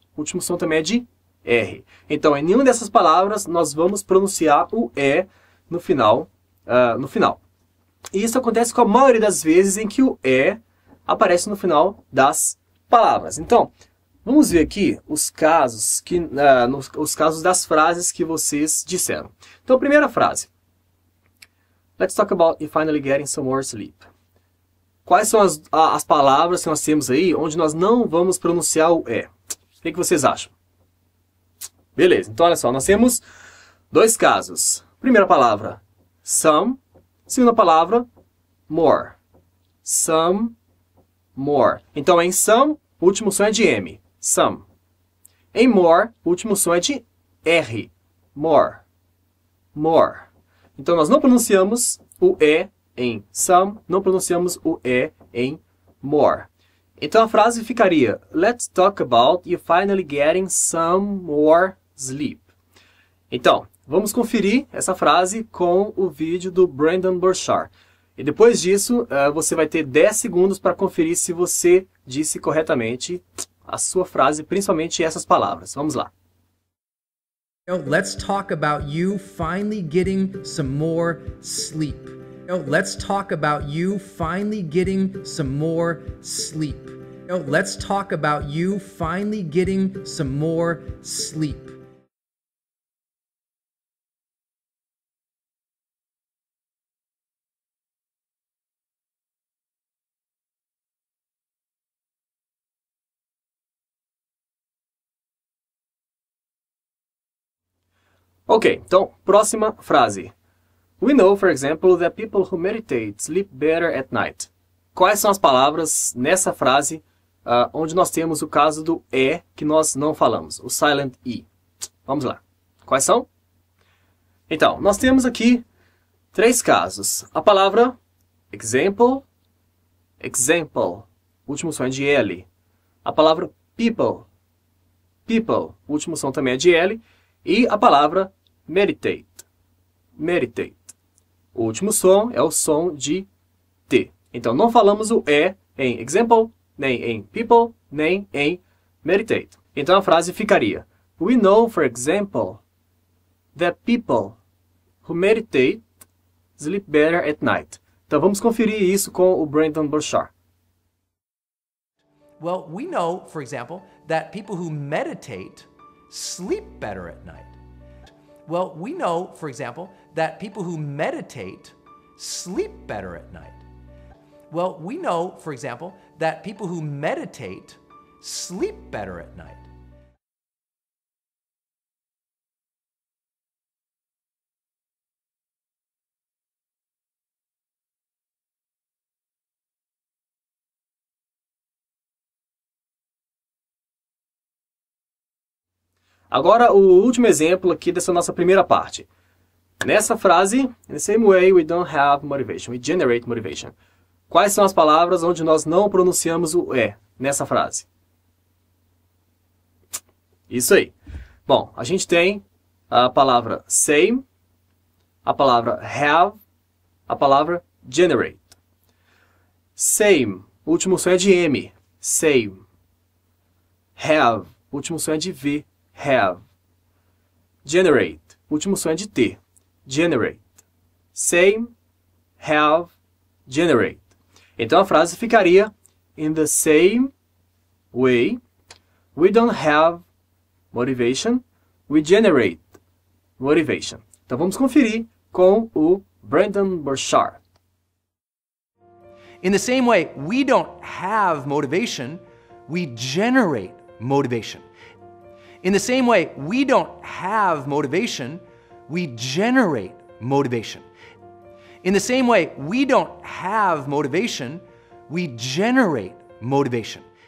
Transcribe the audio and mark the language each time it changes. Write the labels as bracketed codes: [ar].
[pt] O último som também é de R. Então, em nenhuma dessas palavras, nós vamos pronunciar o E no final. E isso acontece com a maioria das vezes em que o E aparece no final das palavras. Então, vamos ver aqui os casos, os casos das frases que vocês disseram. Então, primeira frase. [en] Let's talk about you finally getting some more sleep. [pt] Quais são as palavras que nós temos aí onde nós não vamos pronunciar o E? O que vocês acham? Beleza, então olha só, nós temos 2 casos. Primeira palavra, some. Segunda palavra, more. Some, more. Então em some, o último som é de M. Some. Em more, o último som é de R. More. More. Então nós não pronunciamos o E em some, não pronunciamos o E em more. Então a frase ficaria: Let's talk about you finally getting some more sleep. Então, vamos conferir essa frase com o vídeo do Brandon Burchard. E depois disso, você vai ter 10 segundos para conferir se você disse corretamente a sua frase, principalmente essas palavras. Vamos lá. [en] Let's talk about you finally getting some more sleep. Let's talk about you finally getting some more sleep. Let's talk about you finally getting some more sleep. [pt] Ok, então, próxima frase. [en] We know, for example, that people who meditate sleep better at night. [pt] Quais são as palavras nessa frase onde nós temos o caso do E que nós não falamos, o silent E? Vamos lá. Quais são? Então, nós temos aqui 3 casos. A palavra example, example, o último som é de L. A palavra people, people, o último som também é de L. E a palavra meditate, meditate. O último som é o som de T. Então, não falamos o E em example, nem em people, nem em meditate. Então, a frase ficaria: We know, for example, that people who meditate sleep better at night. Então, vamos conferir isso com o Brandon Burchard. [en] Well, we know, for example, that people who meditate sleep better at night. Well, we know, for example, that people who meditate sleep better at night. Well, we know, for example, that people who meditate sleep better at night. [pt] Agora, o último exemplo aqui dessa nossa primeira parte. [en] Nessa frase, in the same way we don't have motivation, we generate motivation. [pt] Quais são as palavras onde nós não pronunciamos o E nessa frase? Isso aí. Bom, a gente tem a palavra same, a palavra have, a palavra generate. Same, o último som é de M, same. Have, o último som é de V, have. Generate, o último som é de T, generate. Same, have, generate. Então a frase ficaria: In the same way, we don't have motivation, we generate motivation. Então vamos conferir com o Brandon Burchard. [en] In the same way, we don't have motivation, we generate motivation. In the same way, we don't have motivation, we generate motivation. In the same way, we don't have motivation, we generate motivation.